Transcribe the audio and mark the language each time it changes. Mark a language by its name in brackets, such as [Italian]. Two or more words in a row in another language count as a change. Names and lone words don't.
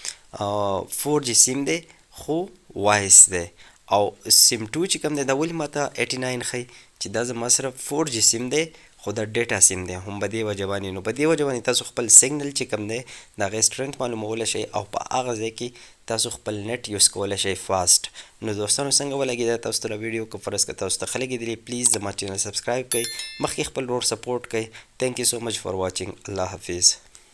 [Pashto] 4G سیم دی خو وایس دی او سیم 2 چې کوم دی دا ولې ماته 89 ښایي چې دا زما سره 4G سیم دی خو دا [English] data SIM [Pashto] دی هم په دې وجه باندې نو په دې وجه باندې تاسو خپل سیګنل چې کوم دی د هغې سټرنث معلومولی شئ او په هغه ځای کې تاسو خپل [English] net use [Pashto] کولی شئ فاسټ نو دوستانو څنګه ولګېده تاسو ته ویډیو که فرض که تاسو ته ښه لګېدلي پلیز زما چینل سبسکرایب کړئ مخکې خپل ورور سپورټ کړئ [English] thank you so much for watching [Pashto] الله حافظ